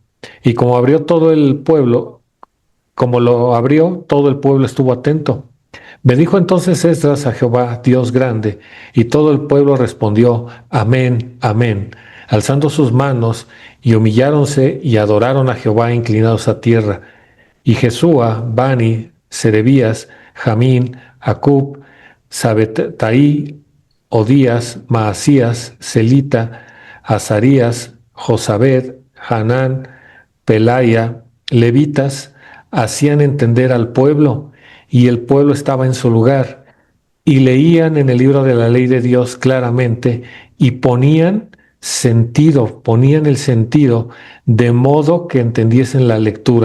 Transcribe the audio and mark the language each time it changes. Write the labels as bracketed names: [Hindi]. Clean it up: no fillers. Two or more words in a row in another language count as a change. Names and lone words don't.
[Spanish] Y como abrió todo el pueblo, como lo abrió, todo el pueblo estuvo atento, Bendijo entonces Esdras a Jehová, Dios grande, y todo el pueblo respondió, Amén, amén, alzando sus manos, y humilláronse y adoraron a Jehová inclinados a tierra. Y Jesúa, Bani, Serebías, Jamín, Acub, Sabetaí, Odías, Maasías, Celita, Azarías, Josabed, Hanán, Pelaya, levitas, hacían entender al pueblo, y el pueblo estaba en su lugar, y leían en el libro de la ley de Dios claramente, y ponían el sentido de modo que entendiesen la lectura.